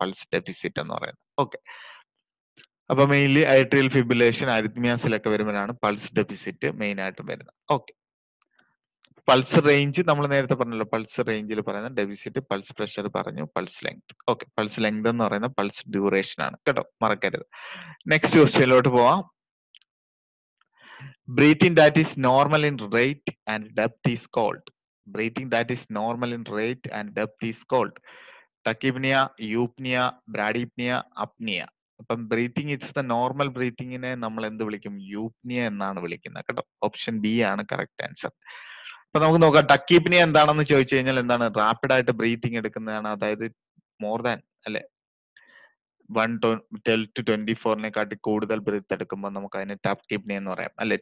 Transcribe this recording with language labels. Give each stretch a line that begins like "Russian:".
Malayalam: Pulse deficit എന്ന് പറയുന്നത്. Okay, അപ്പൊ മെയിൻലി ആട്രിയൽ ഫിബ്രിലേഷൻ അരിത്മിയാസിലൊക്കെ വരുമ്പോഴാണ് പൾസ് ഡെഫിസിറ്റ് മെയിൻ ആയിട്ടും വരുന്നത്. ഓക്കെ, പൾസ് റേഞ്ച് നമ്മൾ നേരത്തെ പറഞ്ഞല്ലോ, പൾസ് റേഞ്ചിൽ പറയുന്ന ഡെഫിസിറ്റ്, പൾസ് പ്രഷർ പറഞ്ഞു, pulse length. Okay, pulse length എന്ന് പറയുന്ന പൾസ് ഡ്യൂറേഷൻ ആണ് കേട്ടോ, മറക്കരുത്. നെക്സ്റ്റ് ക്വസ്റ്റ്യനിലോട്ട് പോവാം.
English: Breathing that is normal in rate and depth is called. Breathing that is normal in rate and depth is called tachypnea, eupnea, bradypnea, apnea.
Malayalam: അപ്പം breathing it's the normal ബ്രീത്തിങ്ങിനെ നമ്മൾ എന്ത് വിളിക്കും? യൂപ്നിയ എന്നാണ് വിളിക്കുന്നത് കേട്ടോ. ഓപ്ഷൻ ബി ആണ് correct answer. അപ്പൊ നമുക്ക് നോക്കാം, ടക്കീപ്നിയ എന്താണെന്ന് ചോദിച്ചു കഴിഞ്ഞാൽ എന്താണ്? റാപ്പിഡ് ആയിട്ട് ബ്രീത്തിങ് എടുക്കുന്നതാണ്. അതായത് മോർ ദാൻ അല്ലെ 112 to 24 കൂടുതൽ ബ്രീത്ത് എടുക്കുമ്പോൾ നമുക്ക് അതിനെ ടക്കീപ്നിയ എന്ന് പറയാം അല്ലെ.